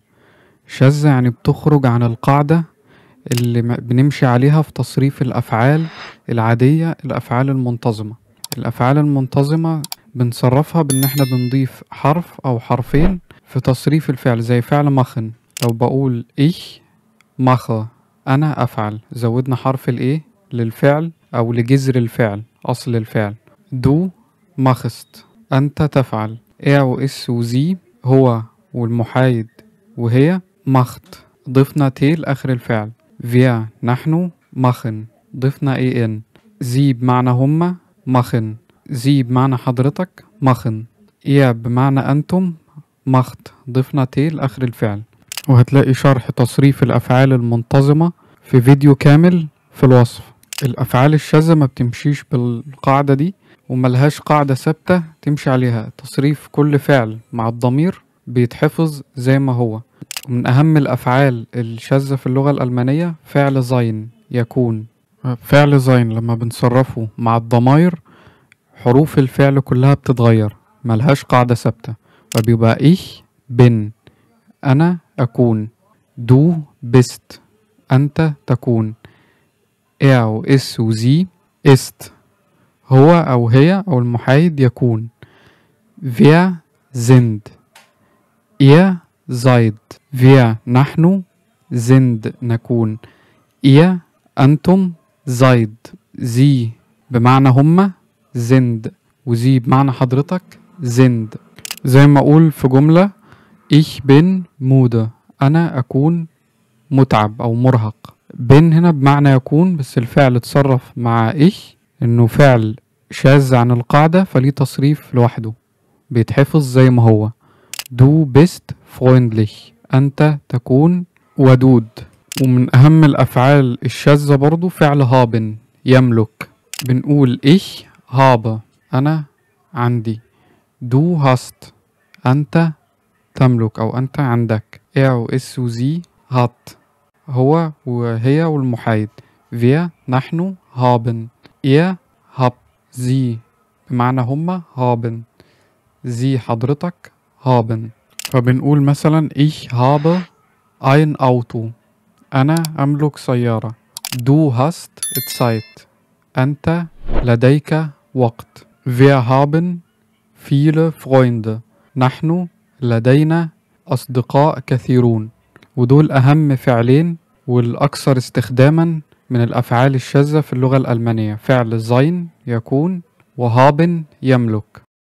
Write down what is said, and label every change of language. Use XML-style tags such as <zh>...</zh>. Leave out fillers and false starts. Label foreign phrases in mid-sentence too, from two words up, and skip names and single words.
<ar>شاذة يعني بتخرج عن القاعدة اللي بنمشي عليها في تصريف الافعال العادية، الافعال المنتظمة. الافعال المنتظمة بنصرفها بان احنا بنضيف حرف او حرفين في تصريف الفعل، زي فعل ماخن. لو بقول</ar> <de>ich mache،</de> <ar>انا افعل، زودنا حرف الايه للفعل او لجذر الفعل، اصل الفعل.</ar> <de>du machst،</de> <ar>أنت تفعل. er وإس وزي، هو والمحايد وهي. macht، ضفنا ت لآخر الفعل. wir، نحن. machen، ضفنا ان. زي بمعنى هما، machen. زي بمعنى حضرتك، machen. ihr بمعنى أنتم، macht، ضفنا ت لآخر الفعل. وهتلاقي شرح تصريف الأفعال المنتظمة في فيديو كامل في الوصف. الأفعال الشاذة ما بتمشيش بالقاعدة دي، وملهاش قاعدة ثابتة تمشي عليها. تصريف كل فعل مع الضمير بيتحفظ زي ما هو. ومن أهم الأفعال الشاذة في اللغة الألمانية فعل زين، يكون. فعل زين لما بنصرفه مع الضمائر، حروف الفعل كلها بتتغير، ملهاش قاعدة ثابتة، وبيبقى</ar> <de>ich bin،</de> <ar>أنا أكون.</ar> <de>du bist،</de> <ar>أنت تكون. er وإس وزي، ist، هو أو هي أو المحايد يكون.</ar> <de>wir sind، ihr seid.</de> <ar>wir نحن، sind نكون.</ar> <de>ihr أنتم، seid. sie</de> <ar>بمعنى هما،</ar> <de>sind.</de> <ar>وزي بمعنى حضرتك، sind. زي ما أقول في جملة</ar> <de>ich bin müde،</de> <ar>أنا أكون متعب أو مرهق. bin هنا بمعنى يكون، بس الفعل اتصرف مع ich إنه فعل شاذ عن القاعدة، فليه تصريف لوحده بيتحفظ زي ما هو.</ar> <de>du bist freundlich،</de> <ar>أنت تكون ودود. ومن أهم الأفعال الشاذة برضو فعل haben، يملك. بنقول</ar> <de>ich habe،</de> <ar>أنا عندي.</ar> <de>du hast،</de> <ar>أنت تملك أو أنت عندك. er وإس وزي، hat، هو وهي والمحايد.</ar> <de>wir نحن، haben. ihr habt، sie</de> <ar>بمعنى هما،</ar> <de>haben. sie حضرتك، haben.</de> <ar>فبنقول مثلا</ar> <de>ich habe ein Auto،</de> <ar>أنا أملك سيارة.</ar> <de>du hast Zeit،</de> <ar>أنت لديك وقت.</ar> <de>wir haben viele Freunde،</de> <ar>نحن لدينا أصدقاء كثيرون. ودول أهم فعلين والأكثر استخداما من الأفعال الشاذة في اللغة الألمانية: فعل زين، يكون، وهابن، يملك.</ar>